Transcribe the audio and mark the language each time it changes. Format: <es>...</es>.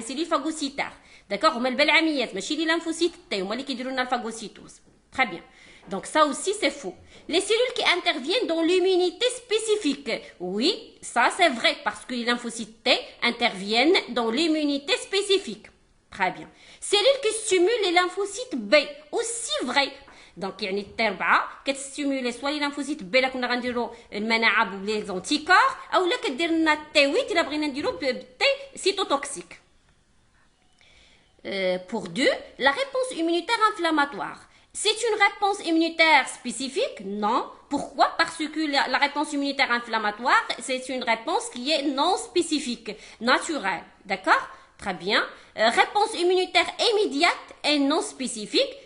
<fr>Les cellules phagocytaires. D'accord? On met le belamiat, mais chez les lymphocytes T, on met les qui la phagocytose. Très bien. Donc, ça aussi, c'est faux. Les cellules qui interviennent dans l'immunité spécifique. Oui, ça, c'est vrai, parce que les lymphocytes T interviennent dans l'immunité spécifique. Très bien. Cellules qui stimulent les lymphocytes B. Aussi vrai.</fr> <ar>Donc, يعني التربعة كتستيمولي</ar> <fr>soit les lymphocytes B</fr> <ar>لا كنا غنديرو المناعة بلي anticorps أو لا كدير لنا T8 إلا بغينا نديرو T cytotoxique.</ar> <fr>Pour 2, la réponse immunitaire inflammatoire. C'est une réponse immunitaire spécifique? Non. Pourquoi? Parce que la réponse immunitaire inflammatoire, c'est une réponse qui est non spécifique, naturelle. D'accord? Très bien. Réponse immunitaire immédiate et non spécifique.</fr>